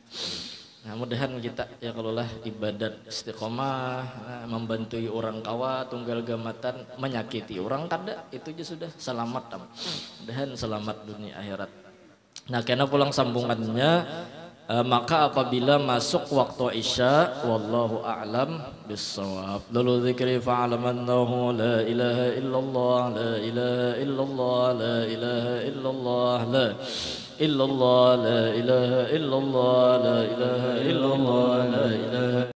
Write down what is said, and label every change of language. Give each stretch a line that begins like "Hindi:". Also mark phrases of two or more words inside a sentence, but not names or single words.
Banjar: Nah, mudahan kita ya kalau lah ibadat istiqomah, membantui orang kawa tunggal gamatan, menyakiti orang kada, itu aja sudah selamat. Mudahan selamat dunia akhirat. Nah, karena pulang sambungannya Maka apabila masuk waktu isya,
Arabic: والله أعلم بالصواب. Dulu zikri فاعلم أنه لا إله إلا الله، لا إله إلا الله، لا إله إلا الله، لا إلا الله، لا إله إلا الله، لا إله إلا الله، لا إله